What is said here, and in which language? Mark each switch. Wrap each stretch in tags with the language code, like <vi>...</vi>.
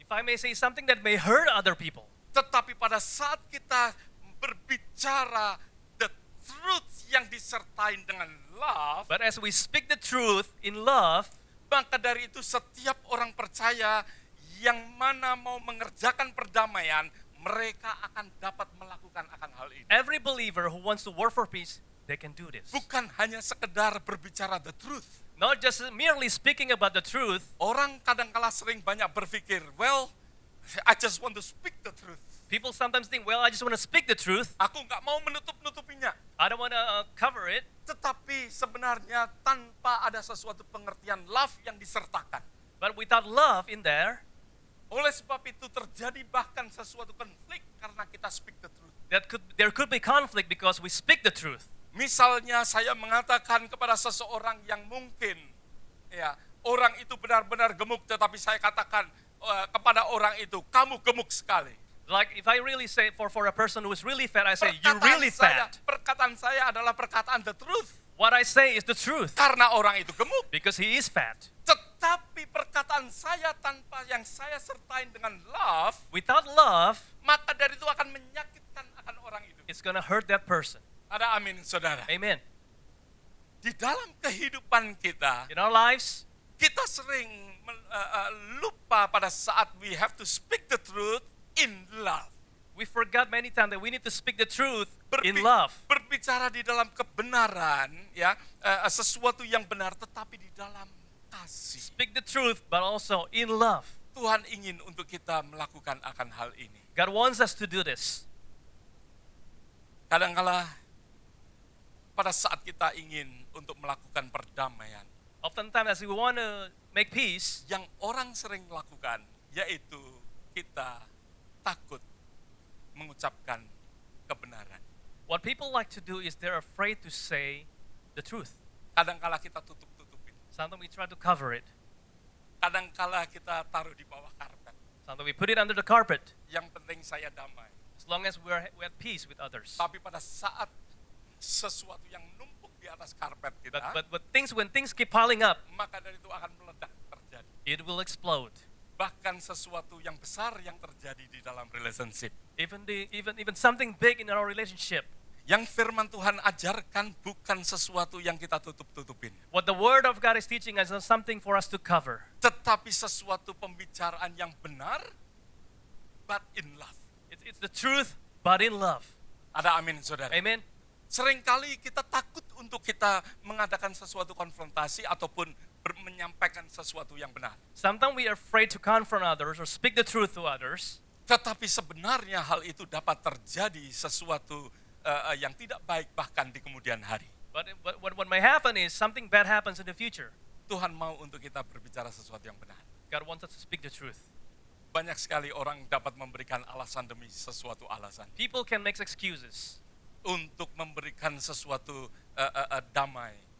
<en>If I may say something that may hurt other people,</en> <id>Tetapi pada saat kita berbicara</id> <en>the truth</en> <id>yang disertai dengan love,</id> <en>but as we speak the truth in love,</en> <id>maka dari itu setiap orang percaya yang mana mau mengerjakan perdamaian, mereka akan dapat melakukan akan hal ini.</id> <en>every believer who wants to work for peace, they can do this.</en> <id>Bukan hanya sekedar berbicara the truth.</id> <en>Not just merely speaking about the truth.</en> <id>Orang kadangkala sering banyak berpikir,</id> <en>well, I just want to speak the truth. People sometimes think, well, I just want to speak the truth.</en> <id>Aku nggak mau menutup-nutupinya.</id> <en>I don't want to cover it.</en> <id>Tetapi sebenarnya tanpa ada sesuatu pengertian love yang disertakan.</id> <en>But without love in there,</en> <id>Oleh sebab itu terjadi bahkan sesuatu konflik karena kita</id> <en>speak the truth. there could be conflict because we speak the truth.</en> <id>Misalnya saya mengatakan kepada seseorang yang mungkin orang itu benar-benar gemuk, tetapi saya katakan kepada orang itu, kamu gemuk sekali.</id> <en>Like if I really say for a person who is really fat, I say you're really fat.</en> <id>Perkataan saya adalah perkataan the truth.</id> <en>What I say is the truth</en> <id>Karena orang itu gemuk.</id> <en>because he is fat.</en> <id>Tetapi perkataan saya tanpa yang saya sertain dengan love,</id> <en>Without love,</en> <id>maka dari itu akan menyakitkan akan orang itu.</id> <en>it's gonna hurt that person.</en> <id>Ada amin, saudara.</id> <en>Amen.</en> <id>Di dalam kehidupan kita,</id> <en>In our lives,</en> <id>kita sering lupa pada saat</id> <en>we have to speak the truth in love. we forgot many times that we need to speak the truth in love.</en> <id>Berbicara di dalam kebenaran, ya, sesuatu yang benar, tetapi di dalam kasih.</id> <en>Speak the truth, but also in love.</en> <id>Tuhan ingin untuk kita melakukan akan hal ini.</id> <en>God wants us to do this.</en> <id>Kadangkala pada saat kita ingin untuk melakukan perdamaian,</id> <en>Oftentimes, as we want to make peace,</en> <id>yang orang sering lakukan yaitu kita takut mengucapkan kebenaran.</id> <en>what people like to do is they're afraid to say the truth.</en> <id>Kadangkala kita tutup-tutupin.</id> <en>Sometimes we try to cover it.</en> <id>Kadangkala kita taruh di bawah karpet.</id> <en>Sometimes we put it under the carpet.</en> <id>Yang penting saya damai.</id> <en>As long as we're at peace with others.</en> <id>Tapi pada saat sesuatu yang numpuk di atas karpet kita,</id> <en>But when things keep piling up,</en> <id>maka dari itu akan meledak terjadi.</id> <en>it will explode.</en> <id>Bahkan sesuatu yang besar yang terjadi di dalam relationship.</id> <en>Even something big in our relationship.</en> <id>Yang firman Tuhan ajarkan bukan sesuatu yang kita tutup-tutupin.</id> <en>What the Word of God is teaching us is something for us to cover.</en> <id>Tetapi sesuatu pembicaraan yang benar,</id> <en>but in love. It's the truth, but in love.</en> <id>Ada amin, saudara.</id> <en>Amen.</en> <id>Seringkali kita takut untuk kita mengadakan sesuatu konfrontasi ataupun menyampaikan sesuatu yang benar.</id> <en>Sometimes we are afraid to confront others or speak the truth to others.</en> <id>Tetapi sebenarnya hal itu dapat terjadi sesuatu yang tidak baik bahkan di kemudian hari.</id> <en>But what may happen is something bad happens in the future.</en> <id>Tuhan mau untuk kita berbicara sesuatu yang benar.</id> <en>God wants us to speak the truth.</en> <id>Banyak sekali orang dapat memberikan alasan demi sesuatu alasan.</id> <en>People can make excuses.</en> <id>Untuk memberikan sesuatu damai.</id>